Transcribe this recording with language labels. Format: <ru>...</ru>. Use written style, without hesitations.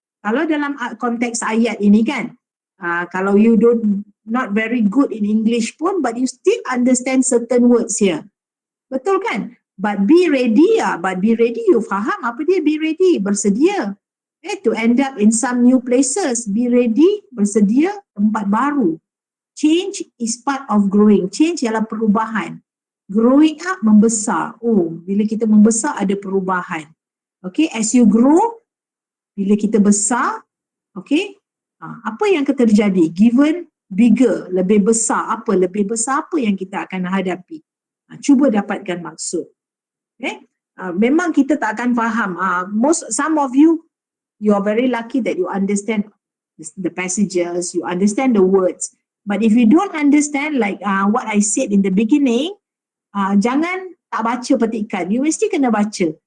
<ms>Kalau dalam konteks ayat ini kan,</ms> <en>kalau you not very good in English pun, but you still understand certain words here.</en> <ms>Betul kan?</ms> <en>But be ready, you</en> <ms>faham apa dia</ms> <en>be ready, bersedia. To end up in some new places, be ready,</en> <ms>bersedia tempat baru.</ms> <en>Change is part of growing.</en> <ms>Change ialah perubahan.</ms> <en>Growing up,</en> <ms>membesar. Oh, bila kita membesar ada perubahan.</ms> <en>Okay, as you grow,</en> <ms>bila kita besar,</ms> <en>okay,</en> <ms>apa yang akan terjadi?</ms> <en>Given bigger,</en> <ms>lebih besar apa? Lebih besar apa yang kita akan hadapi? Cuba dapatkan maksud. Okay? Memang kita tak akan faham.</ms> <en>Some of you are very lucky that you understand the passages, you understand the words. But if you don't understand, like what I said in the beginning,</en> <ms>jangan tak baca petikan.</ms> <en>You</en> <ms>mesti kena baca.</ms>